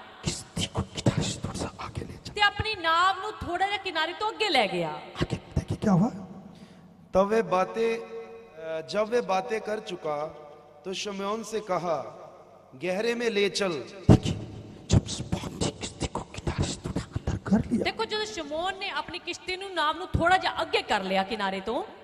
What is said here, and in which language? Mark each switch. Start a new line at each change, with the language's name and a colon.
Hindi: किस्ती को किनारे से थोड़ा सा आगे ले चले।
Punjabi: ਤੇ ਆਪਣੀ ਨਾਵ ਨੂੰ ਥੋੜਾ ਜਿਹਾ ਕਿਨਾਰੇ ਤੋਂ ਅੱਗੇ ਲੈ ਗਿਆ।
Hindi: आगे देखिए क्या हुआ? जब वे बातें कर चुका तो शिमोन से कहा, गहरे में ले चल। देखिए जब शमौन जी किस्ती को किनारे से थोड़ा अंदर कर लिया,
Punjabi: ਦੇਖੋ ਜਦੋਂ ਸ਼ਮੌਨ ਨੇ ਆਪਣੀ ਕਿਸ਼ਤੀ ਨੂੰ ਨਾਵ ਨੂੰ ਥੋੜਾ ਜਿਹਾ ਅੱਗੇ ਕਰ ਲਿਆ ਕਿਨਾਰੇ ਤੋਂ